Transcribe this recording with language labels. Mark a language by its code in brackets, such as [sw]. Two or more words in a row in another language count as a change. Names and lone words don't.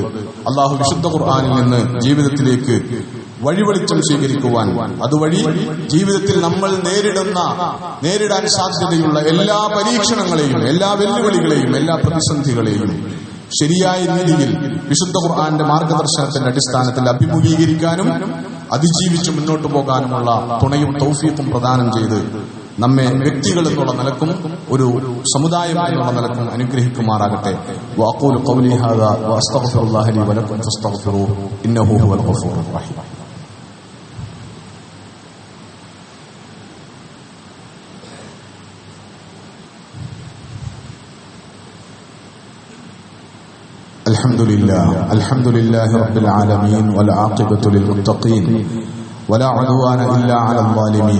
[ml] അള്ളാഹു വിശുദ്ധ ഖുർആനിൽ നിന്ന് ജീവിതത്തിലേക്ക് വഴിവെളിച്ചം സ്വീകരിക്കുവാൻ, അതുവഴി ജീവിതത്തിൽ നമ്മൾ നേരിടാൻ സാധ്യതയുള്ള എല്ലാ പരീക്ഷണങ്ങളെയും, എല്ലാ വെല്ലുവിളികളെയും, എല്ലാ പ്രതിസന്ധികളെയും ശരിയായ രീതിയിൽ വിശുദ്ധ ഖുർആന്റെ മാർഗദർശനത്തിന്റെ അടിസ്ഥാനത്തിൽ അഭിമുഖീകരിക്കാനും അതിജീവിച്ച് മുന്നോട്ട് പോകാനുമുള്ള തുണയും തൗഫീഖും പ്രദാനം ചെയ്ത് നമ്മെ വ്യക്തികൾ എന്നുള്ള നിലക്കും ഒരു സമുദായം എന്നുള്ള നിലക്കും അനുഗ്രഹിക്കുമാറാകട്ടെ. [ar] وأقول قولي هذا وأستغفر الله لي ولكم فاستغفروه إنه هو الغفور الرحيم. الحمد لله رب العالمين والعاقبة للمتقين ولا عدوان إلا على الظالمين.